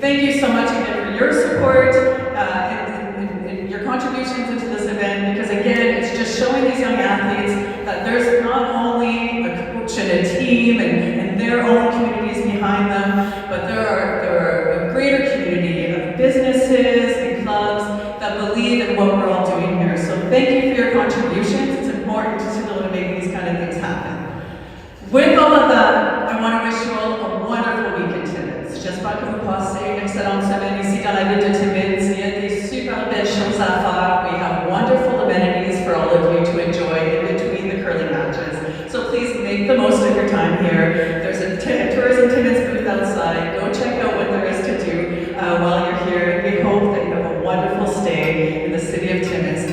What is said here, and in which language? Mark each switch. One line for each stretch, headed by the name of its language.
English: Thank you so much again for your support and your contributions into this event, because again, it's just showing these young athletes that there's not only a coach and a team and their own communities behind them, but there are a greater community of businesses and clubs that believe in what we're all doing here. So thank you for your contributions. It's important to be able to make these kind of things happen. With all of that, I want to wish you all a wonderful week in Timmins.
French: J'espère que vous passez une excellente semaine ici dans la ville de Timmins. Il y a des super belles choses à faire.
English: We have wonderful amenities for all of you to enjoy in between the curling matches. So please make the most of your time here. There's a Tourism Timmins booth outside. Go check out what there is to do while you're here. We hope that you have a wonderful stay in the city of Timmins.